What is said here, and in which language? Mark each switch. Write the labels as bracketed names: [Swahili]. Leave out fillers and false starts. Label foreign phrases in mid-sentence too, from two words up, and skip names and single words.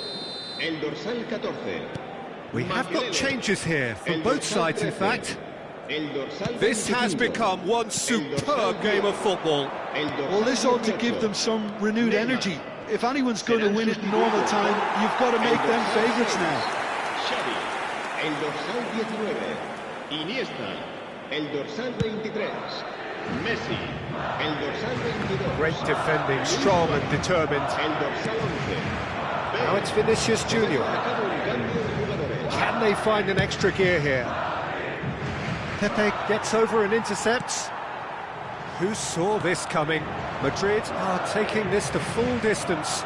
[Catalan] El dorsal 14. [English] We have got changes here from both sides, in fact. This has become one superb game of football. Well, this ought to give them some renewed energy. If anyone's going to win it in normal time, you've got to make them favourites now. [Catalan] Xavi, el dorsal 19. Iniesta, el dorsal 23. Messi, el dorsal 22. [English] Great defending, strong and determined. [Catalan] El dorsal 11. [English] Now it's Vinicius Junior. Can they find an extra gear here? Pepe gets over and intercepts. Who saw this coming? Madrid are taking this to full distance.